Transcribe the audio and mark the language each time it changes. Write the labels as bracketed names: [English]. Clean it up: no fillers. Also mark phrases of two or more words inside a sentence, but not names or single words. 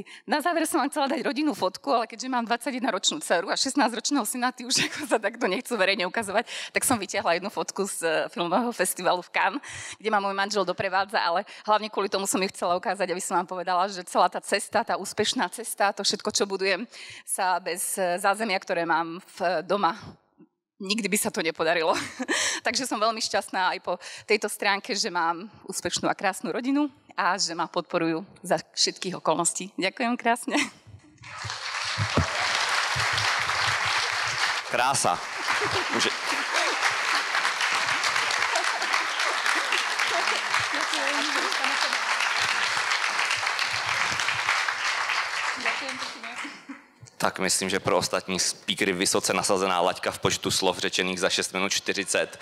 [Slovak] Na záver som vám chcela dať rodinnú fotku, ale keďže mám 21-ročnú dceru a 16-ročného syna, tí už ako sa takto nechcú verejne ukazovať, tak som vytiahla jednu fotku z filmového festivalu v Cannes, kde ma môj manžel doprevádzal sprevádza, ale hlavne kvôli tomu som ju chcela ukázať, aby som vám povedala, že celá tá cesta, tá úspešná cesta, to všetko, čo budujem, sa bez zázemia, ktoré mám doma, nikdy by sa to nepodarilo. Takže som veľmi šťastná aj po tejto stránke, že mám úspešnú a krásnu rodinu a že ma podporujú za všetkých okolností. Ďakujem krásne. Krása. [Czech] Může... Tak myslím, že pro ostatní speakery vysoce nasazená laťka v počtu slov řečených za 6 minut 40.